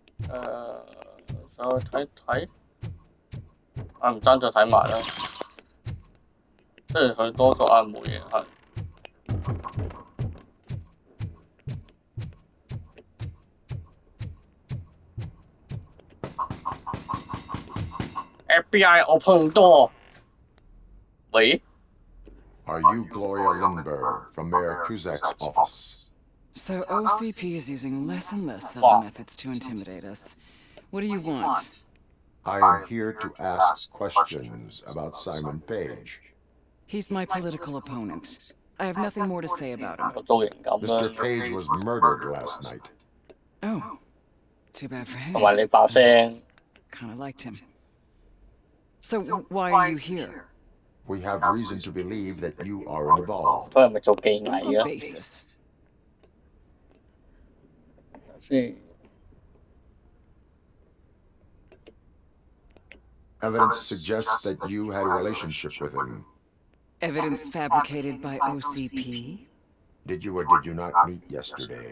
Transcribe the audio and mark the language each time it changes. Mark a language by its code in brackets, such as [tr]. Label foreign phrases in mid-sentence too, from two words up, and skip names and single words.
[yue] 再睇睇，唔爭再睇埋啦。即係佢多數冇嘢係。 [en] FBI open door。 [yue] 喂 [en] Are you Gloria Lindbergh from Mayor Kuzak's office? So OCP is using less and less subtle methods to intimidate us. What do you want? I am here to ask questions about Simon Page. He's my political opponent. I have nothing more to say about him. Mr. Page was murdered last night. Oh, too bad for him. [yue] 同埋你把聲 [en] Kinda liked him. So why are you here? We have reason to believe that you are involved. [yue] 佢係咪做技藝 [en] On 啊？ what basis? [yue] 先 [en] Evidence suggests that you had a relationship with him. Evidence fabricated by OCP? Did you or did you not meet yesterday?